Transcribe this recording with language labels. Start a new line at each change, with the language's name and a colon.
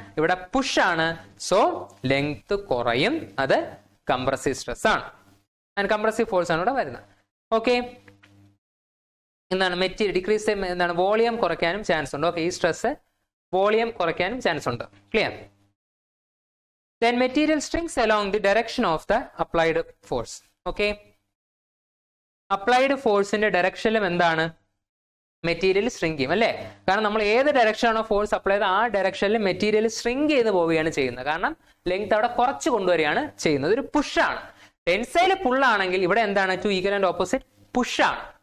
Malayalam: ഇവിടെ പുഷാണ്, so length കുറയും, അത് കംപ്രസീവ് സ്ട്രെസ് ആണ്. ആൻഡ് കംപ്രസീവ് ഫോഴ്സ് ആണ് ഇവിടെ വരുന്നത്. ഓക്കെ, എന്താണ്? മെറ്റീരിയൽ ഡിക്രീസ്, എന്താണ്? വോളിയം കുറയ്ക്കാനും ചാൻസ് ഉണ്ട്. ഓക്കെ, ഈ സ്ട്രെസ് വോളിയം കുറയ്ക്കാനും ചാൻസ് ഉണ്ട്. Clear?
English: Then material shrinks along the direction of the applied force.
Malayalam: Okay, applied ഫോഴ്സിന്റെ ഡയറക്ഷനിലും എന്താണ്? മെറ്റീരിയൽ ശ്രിങ്ക് ചെയ്യും അല്ലേ? കാരണം നമ്മൾ ഏത് ഡയറക്ഷനാണോ ഫോഴ്സ് അപ്ലൈ ചെയ്ത് ആ ഡയറക്ഷനിൽ മെറ്റീരിയൽ ശ്രിങ്ക് ചെയ്ത് പോവുകയാണ് ചെയ്യുന്നത്. കാരണം ലെങ്ത് അവിടെ കുറച്ച് കൊണ്ടുവരികയാണ് ചെയ്യുന്നത്. ഒരു പുഷാണ്. ടെൻസൈൽ പുള്ളാണെങ്കിൽ ഇവിടെ എന്താണ്? Two equal and opposite പുഷാണ്.